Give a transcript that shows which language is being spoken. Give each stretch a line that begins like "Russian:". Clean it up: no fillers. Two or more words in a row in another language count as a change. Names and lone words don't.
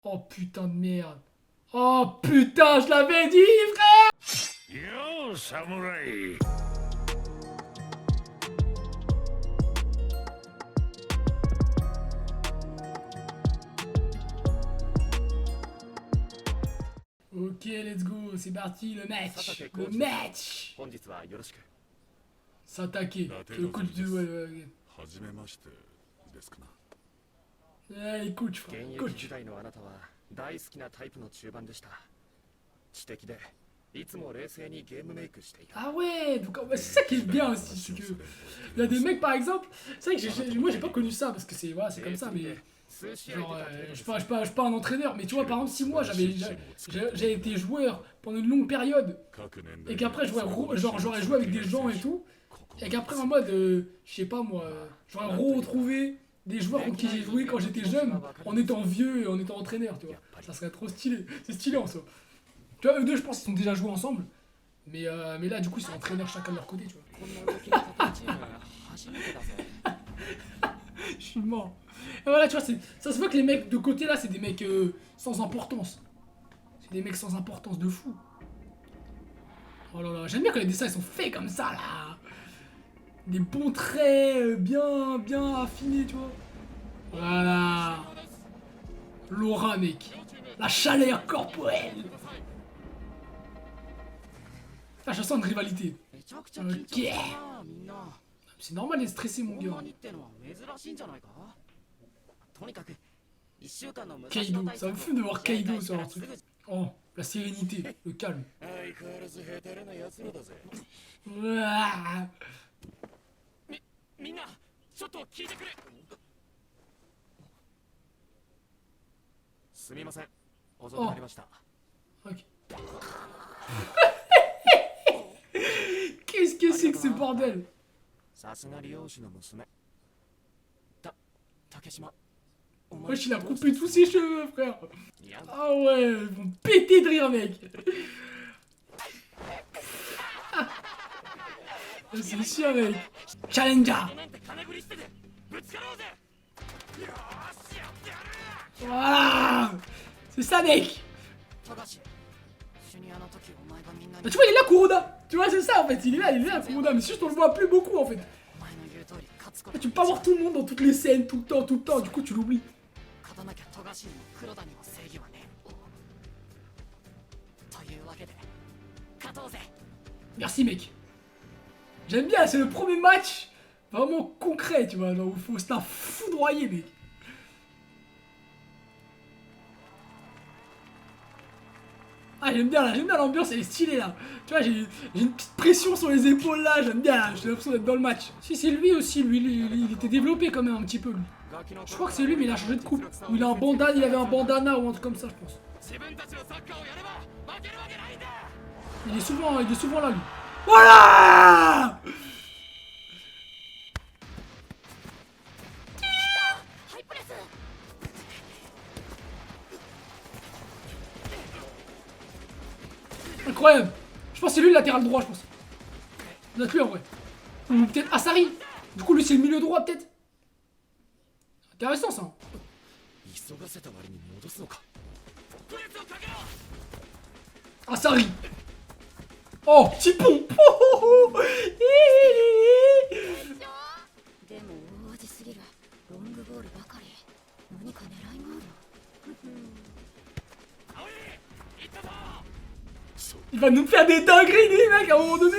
French: Oh putain de merde. Oh putain, je l'avais dit, frère. Yo, samouraï.
English: Ok, let's go,
French: c'est parti, le match. Le match. S'attaquer. Le coach de... Ouais.
Japanese: はじめましてですかな。
French: Allez, coach, frère.
Japanese: 現役
French: Coach.
Japanese: 時代のあなたは大好きなタイプの中盤でした。知的でいつも冷静にゲームメイクしていた。
French: Ah ouais, donc c'est ça qui est bien aussi, c'est que il y a des mecs par exemple, c'est vrai que moi j'ai pas connu ça parce que c'est voilà, c'est comme ça, mais
Japanese: 数試合
French: genre
Japanese: 出た程度
French: je
Japanese: で
French: suis
Japanese: す。
French: pas un entraîneur, mais tu vois par exemple si moi j'ai été joueur pendant une longue période
Japanese: 各年
French: et
Japanese: 代
French: qu'après j'aurais joué avec des gens et tout, et qu'après en mode je sais pas moi, j'aurais retrouvé des joueurs contre qui j'ai joué quand j'étais jeune en étant vieux et en étant entraîneur, tu vois. Ça serait trop stylé, c'est stylé en soi. Tu vois, eux deux je pense qu'ils ont déjà joué ensemble. Mais là, du coup, ils sont entraîneurs chacun de leur côté, tu vois.
Japanese: こんな動きの高いチーム初めてだぜ。
French: Je suis mort. Et voilà, tu vois, ça se voit que les mecs de côté là, c'est des mecs sans importance. C'est des mecs sans importance de fou. Oh là là, j'aime bien quand les dessins ils sont faits comme ça là. Des bons traits, bien affinés, tu vois. Voilà. L'aura, mec. La chaleur corporelle. Ah, je sens une rivalité.
Japanese: めちゃくちゃ緊張するなみんな。
French: C'est normal d'être stressé, mon
Japanese: こん
French: gars.
Japanese: なにってのは珍しいんじゃないか。とにかく1週間の無
French: Kaido, ça me fume de voir Kaido sur leur truc. Oh, la sérénité, le calme.
Japanese: 相変わらずヘタレな奴らだぜ。
French: Ouah.
Japanese: みんなちょっと聞いてくれ。すみません。遅くなりました。
French: Ok. Qu'est-ce que c'est que ce bordel?
Japanese: さすが理容師の娘。竹島。お
French: Wesh, il a coupé tous ses cheveux, frère.
Japanese: いや
French: Ah ouais, ils vont péter de rire, mec. C'est sûr, mec. Challenger.
Japanese: なんて金繰りしててぶつかろうぜ。よーしやってやる。
French: Voilà. C'est ça, mec.
Japanese: ただしジュニアの時お前がみんなに
French: Bah, tu vois, il est là, Kuroda. Tu vois, c'est ça, en fait. Il est là, Kuroda. Mais c'est juste, on le voit plus beaucoup, en fait.
Japanese: お前の言う通り勝つこ
French: Tu
Japanese: と
French: peux pas voir tout le monde dans toutes les scènes, tout le temps. Du coup, tu l'oublies.
Japanese: 勝たなきゃ富樫にも黒田にも正義はねえ。というわけで勝とうぜ。
French: Merci, mec. J'aime bien, c'est le premier match vraiment concret, tu vois, genre où il faut se la foudroyer, mec. Ah, j'aime bien l'ambiance, elle est stylée là. Tu vois, j'ai une petite pression sur les épaules là, j'aime bien, là, j'ai l'impression d'être dans le match. Si, c'est lui aussi, lui, il était développé quand même un petit peu, lui. Je crois que c'est lui, mais il a changé de coupe. Ou il a un bandana, il avait un bandana ou un truc comme ça, je pense.
Japanese: 自分たちのサッカーをやれば負けるわけないんだ。
French: Il est souvent là, lui. Voilà!
Japanese: ハイプレス。
French: Incroyable. Je pense que c'est lui le latéral droit, je pense. Ça doit être lui en vrai. Ou peut-être Asari. Du coup, lui, c'est le milieu droit, peut-être. Intéressant, ça.
Japanese: 急がせた割に戻すのか。プレスをかけろ。
French: Asari. Oh, petit pont. Oh, oh, oh.
Japanese: でも大味すぎる。ロングボールばかり。何か狙いがある。青い行ったぞ。
French: Il va nous faire des dingueries, lui, mec, à un moment donné.